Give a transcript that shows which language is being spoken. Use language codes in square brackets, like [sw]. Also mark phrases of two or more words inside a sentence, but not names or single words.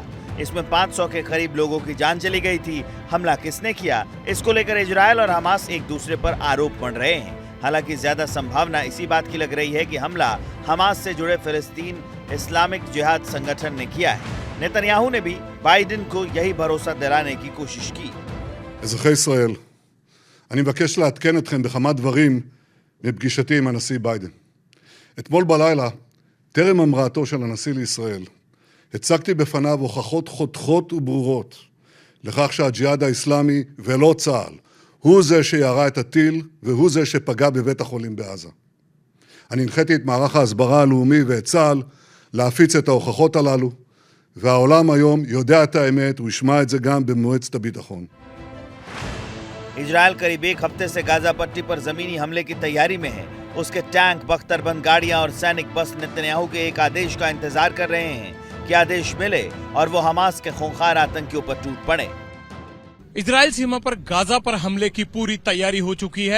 [hi] इसमें 500 के करीब लोगों की जान चली गई थी। हमला किसने किया, इसको लेकर इजराइल और हमास एक दूसरे पर आरोप बन रहे हैं। हालांकि ज्यादा संभावना इसी बात की लग रही है कि हमला हमास से जुड़े फिलिस्तीन इस्लामिक जिहाद संगठन ने किया है। नेतन्याहू ने भी बाइडेन को यही भरोसा दिलाने की कोशिश की। [he] אזרחי ישראל, אני מבקש לעדכן אתכם בכמה דברים מפגישתי עם הנשיא ביידן. אתמול בלילה, טרם המראתו של הנשיא לישראל, הצגתי בפניו הוכחות חותכות וברורות לכך שהג'יהאד האסלאמי ולא צה"ל הוא זה שירה את הטיל והוא זה שפגע בבית החולים בעזה. אני הנחיתי את מערך ההסברה הלאומי ואת צה"ל להפיץ את ההוכחות הללו, והעולם היום יודע את האמת, הוא ישמע את זה גם במועצת הביטחון. [hi] इजराइल करीब एक हफ्ते से गाजा पट्टी पर जमीनी हमले की तैयारी में है। उसके टैंक, बख्तरबंद गाड़ियां और सैनिक बस नेतन्याहू के एक आदेश का इंतजार कर रहे हैं कि आदेश मिले और वो हमास के खूंखार आतंकियों पर टूट पड़े। इजराइल सीमा पर गाजा पर हमले की पूरी तैयारी हो चुकी है।